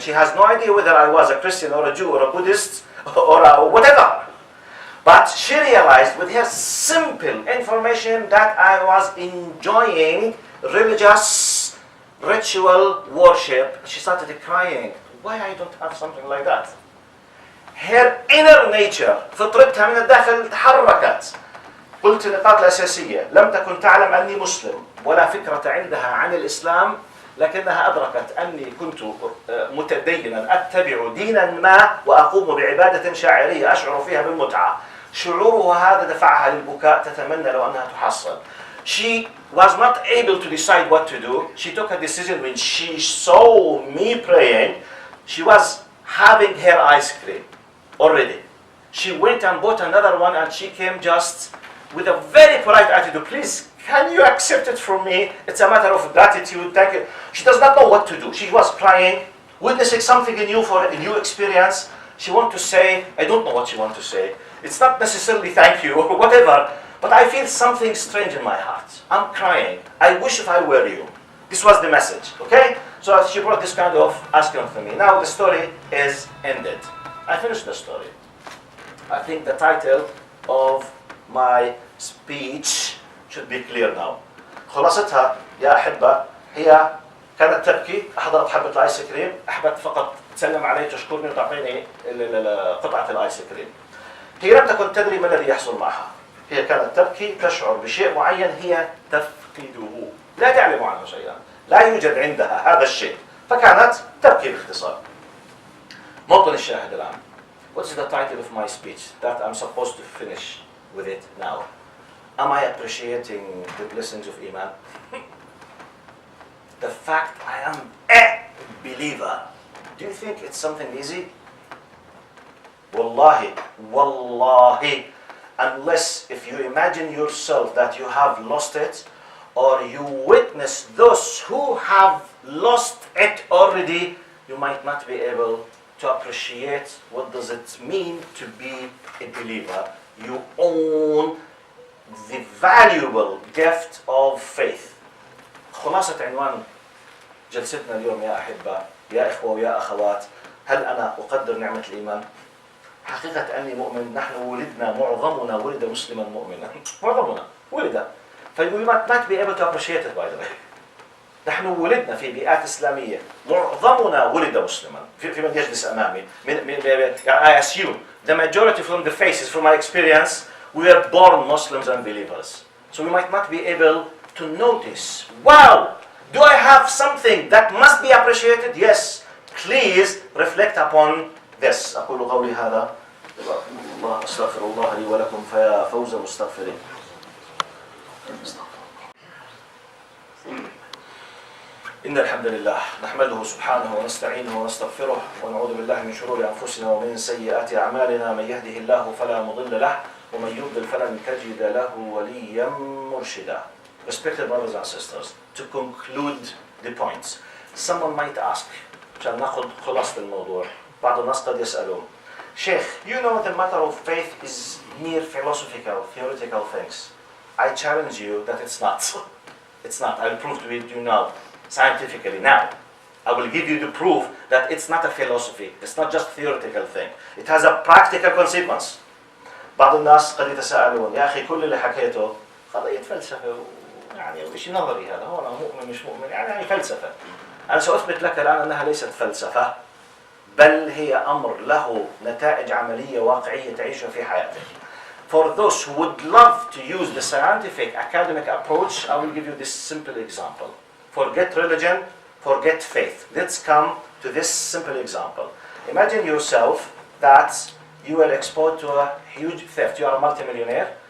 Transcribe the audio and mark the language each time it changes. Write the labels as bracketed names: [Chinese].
[English] She has no idea whether I was a Christian or a Jew or a Buddhist or whatever. But she realized with her simple information that I was enjoying religious ritual worship. She started crying. Why I don't have something like that? Her inner nature, [Arabic] فطرتها من الداخل تحركت. قلت النقاط الأساسية: لم تكن تعلم أني مسلم ولا فكرة عندها عن الإسلام، لكنها أدركت أني كنت متدينا أتبع دينا ما وأقوم بعبادة شاعرية أشعر فيها بالمتعة. شعورها هذا دفعها للبكاء، تتمنى لو أنها تحصل. [English] She was not able to decide what to do. She took a decision when she saw me praying. She was having her ice cream already. She went and bought another one, and she came just with a very polite attitude. Please, can you accept it from me? It's a matter of gratitude. Thank you. She does not know what to do. She was crying, witnessing something new for a new experience. She wants to say, I don't know what she wants to say. It's not necessarily thank you or whatever, But I feel something strange in my heart. I'm crying. I wish if I were you. This was the message, okay? So she brought this kind of asking to me. Now the story is ended. I finished the story. I think the title of my speech should be clear now. [Arabic] خلاصتها يا أحبة هي كانت تبكي، أحضرت حبة الآيس كريم، أحبت فقط تسلم علي تشكرني وتعطيني قطعة الآيس كريم. هي لم تكن تدري ما الذي يحصل معها. هي كانت تبكي تشعر بشيء معين هي تفقده، لا تعلم عنه شيئا، لا يوجد عندها هذا الشيء، فكانت تبكي باختصار. موطن الشاهد الآن. [English] What's the title of my speech that I'm supposed to finish with it now? Am I appreciating the blessings of Iman? The fact I am a believer, do you think it's something easy? Wallahi, wallahi, unless if you imagine yourself that you have lost it, or you witness those who have lost it already, you might not be able to appreciate what does it mean to be a believer. You own the valuable gift of faith. [Arabic] خلاصة عنوان جلستنا اليوم يا أحبة، يا إخوة ويا أخوات، هل أنا أقدر نعمة الإيمان؟ حقيقة أني مؤمن. نحن ولدنا، معظمنا ولد مسلما مؤمنا، معظمنا ولد. [English] We might not be able to appreciate it, by the way. [Arabic] نحن ولدنا في بيئات إسلامية، معظمنا ولد مسلما. في من يجلس أمامي، [English] I assume the majority from the faces, from my experience, we were born Muslims and believers. So we might not be able to notice, wow, do I have something that must be appreciated? Yes, please reflect upon this. [Arabic] أقول قولي هذا الله أستغفر الله لي ولكم فيا فوز مستغفرين. إن الحمد لله نحمده سبحانه ونستعينه ونستغفره ونعوذ بالله من شرور أنفسنا ومن سيئات أعمالنا. من يهده الله فلا مضل له ومن يضلل فلن تجد له وليا مرشدا. [English] Respected brothers and sisters, to conclude the points, someone might ask, [Arabic] عشان ناخذ خلاصة الموضوع، بعض الناس قد يسألون, [English] Sheikh, you know the matter of faith is mere philosophical, theoretical things. I challenge you that it's not. It's not. I will prove to you now, scientifically. Now, I will give you the proof that it's not a philosophy. It's not just a theoretical thing. It has a practical consequence. [Arabic] بعض الناس قد يتساءلون, يا أخي كل اللي حكيته قضية فلسفة يعني شيء نظري هذا، هو أنا مؤمن مش مؤمن يعني فلسفة. أنا سأثبت لك الآن أنها ليست فلسفة، بل هي أمر له نتائج عملية واقعية تعيشها في حياتك. [English] For those who would love to use the scientific academic approach, I will give you this simple example. Forget religion, forget faith. Let's come to this simple example. Imagine yourself that you were exposed to a huge theft. You are a multimillionaire.